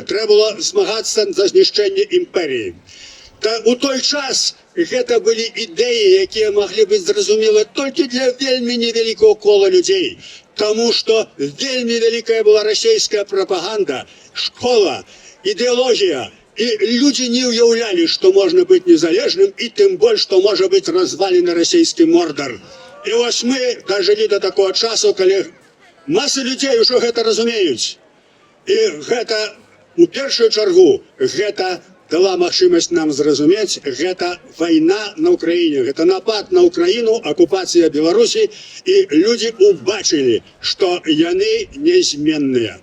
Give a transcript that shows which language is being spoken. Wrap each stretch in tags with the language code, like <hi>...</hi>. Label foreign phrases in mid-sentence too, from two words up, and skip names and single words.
<ru>Треба было змагаться за знищение империи. Та у той час это были идеи, які могли быть зразумелы только для вельми невеликого кола людей. Потому что вельми великая была российская пропаганда, школа, идеология. И люди не уявляли, что можно быть незалежным, и тем более, что может быть развален российский мордор.</ru> <be>І ось ми дажылі до такого часу, калі масы людзей ужо гэта разумеюць. І гэта, у першую чаргу, гэта дала магчымасць нам зразумець, гэта вайна на Украіне, гэта напад на Украіну, акупацыя Беларусі, і людзі убачылі, што яны нязменныя.</be>